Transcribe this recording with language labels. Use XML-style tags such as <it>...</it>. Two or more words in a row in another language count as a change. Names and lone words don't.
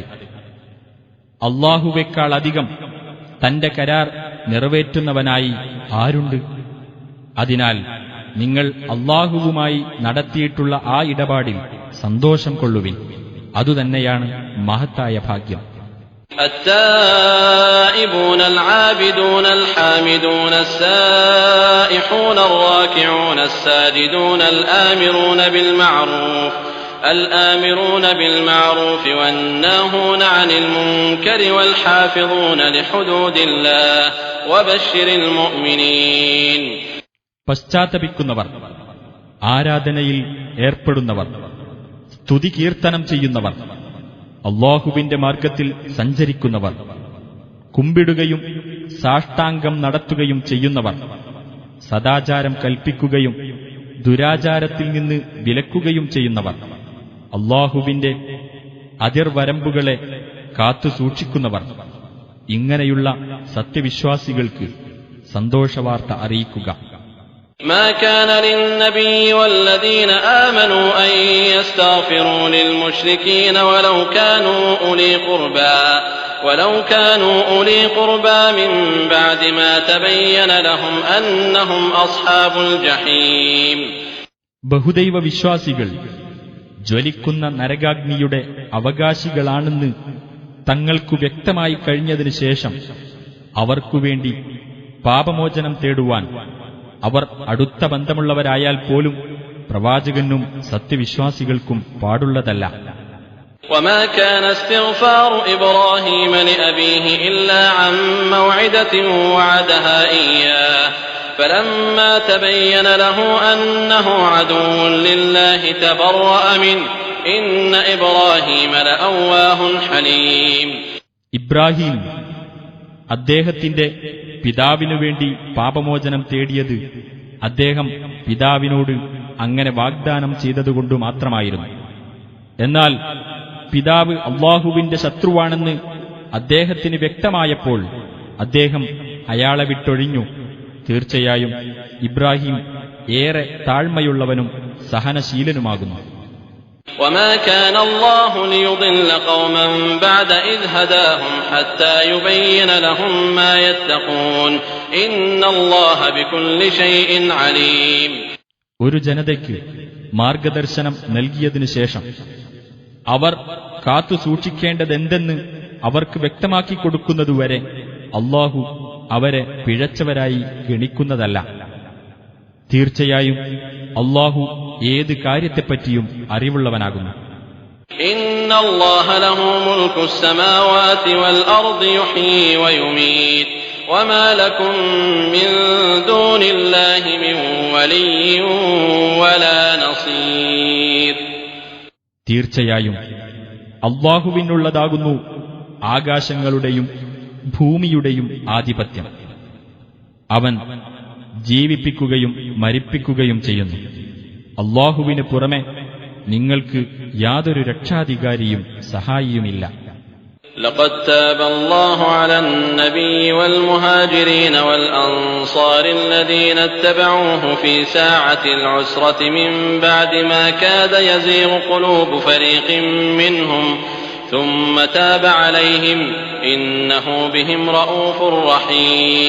<ml>അല്ലാഹുവേക്കാൾ അധികം തന്റെ കരാർ നിറവേറ്റുന്നവനായി ആരുണ്ട്? അതിനാൽ നിങ്ങൾ അല്ലാഹുവുമായി നടത്തിയിട്ടുള്ള ആ ഇടപാടിൽ സന്തോഷം കൊള്ളുവിൻ. അതുതന്നെയാണ് മഹത്തായ ഭാഗ്യം.</ml> <ar>التائبون العابدون الحامدون السائحون الراكعون الساجدون الآمرون بالمعروف والناهون عن المنكر والحافظون لحدود الله وبشر المؤمنين.</ar> <ml>പശ്ചാത്തപിക്കുന്നവർ, ആരാധനയിൽ ഏർപ്പെടുന്നവർ, സ്തുതി കീർത്തനം ചെയ്യുന്നവർ, അല്ലാഹുവിന്റെ മാർഗത്തിൽ സഞ്ചരിക്കുന്നവർ, കുമ്പിടുകയും സാഷ്ടാംഗം നടത്തുകയും ചെയ്യുന്നവർ, സദാചാരം കൽപ്പിക്കുകയും ദുരാചാരത്തിൽ നിന്ന് വിലക്കുകയും ചെയ്യുന്നവർ, അല്ലാഹുവിന്റെ അതിർവരമ്പുകളെ കാത്തുസൂക്ഷിക്കുന്നവർ, ഇങ്ങനെയുള്ള സത്യവിശ്വാസികൾക്ക് സന്തോഷവാർത്ത അറിയിക്കുക.</ml> <ar>ما كان للنبي والذين آمنوا أن يستغفروا للمشركين ولو كانوا أولي قربى من بعد ما تبين لهم أنهم أصحاب الجحيم.</ar> <ml>ബഹുദൈവ വിശ്വാസികൾ ജ്വലിക്കുന്ന നരകാഗ്നിയുടെ അവകാശികളാണെന്ന് തങ്ങൾക്കു വ്യക്തമായി കഴിഞ്ഞതിനു ശേഷം അവർക്കുവേണ്ടി പാപമോചനം തേടുവാൻ അവർ അടുത്ത ബന്ധമുള്ളവരായാൽ പോലും പ്രവാചകനും സത്യവിശ്വാസികൾക്കും പാടുള്ളതല്ല.</ml> <ar>وما كان استغفار إبراهيم لأبيه إلا عن موعدة وعدها إياه فلما تبين له أنه عدو لله تبرأ منه إن إبراهيم لأواه حليم.</ar> <ml>ഇബ്രാഹിം അദ്ദേഹത്തിന്റെ പിതാവിനു വേണ്ടി പാപമോചനം തേടിയത് അദ്ദേഹം പിതാവിനോട് അങ്ങനെ വാഗ്ദാനം ചെയ്തതുകൊണ്ടു മാത്രമായിരുന്നു. എന്നാൽ പിതാവ് അല്ലാഹുവിന്റെ ശത്രുവാണെന്ന് അദ്ദേഹത്തിന് വ്യക്തമായപ്പോൾ അദ്ദേഹം അയാളെ വിട്ടൊഴിഞ്ഞു. തീർച്ചയായും ഇബ്രാഹിം ഏറെ താഴ്മയുള്ളവനും സഹനശീലനുമാകുന്നു.</ml> <ar>وما كان الله ليضل قوما بعد إذ هداهم حتى يبين لهم ما يتقون إن الله بكل شيء عليم.</ar> <ml>ഒരു ജനതയ്ക്ക് മാർഗദർശനം നൽകിയതിനു ശേഷം അവർ കാത്തു സൂക്ഷിക്കേണ്ടതെന്തെന്ന് അവർക്ക് വ്യക്തമാക്കി കൊടുക്കുന്നതുവരെ അല്ലാഹു അവരെ പിഴച്ചവരായി ഗണിക്കുന്നതല്ല. തീർച്ചയായും അല്ലാഹു ഏത് കാര്യത്തെപ്പറ്റിയും അറിവുള്ളവനാകുന്നു.</ml> <ar>إن الله له ملك السماوات والأرض يحيي ويميت وما لكم من دون الله من ولي ولا نصير.</ar> <ml>തീർച്ചയായും അല്ലാഹുവിനുള്ളതാകുന്നു ആകാശങ്ങളുടെയും ഭൂമിയുടെയും ആധിപത്യം. അവൻ ജീവിപ്പിക്കുകയും മരിപ്പിക്കുകയും ചെയ്യുന്നു. അല്ലാഹുവിന് പുറമെ നിങ്ങൾക്ക് യാതൊരു രക്ഷാധികാരിയും സഹായിയുമില്ല.</ml> <ar>لقد تاب الله على النبي والمهاجرين والأنصار الذين اتبعوه في ساعة العسرة من بعد ما كاد يزيغ قلوب فريق منهم ثم تاب عليهم إنه بهم رؤوف رحيم.</ar>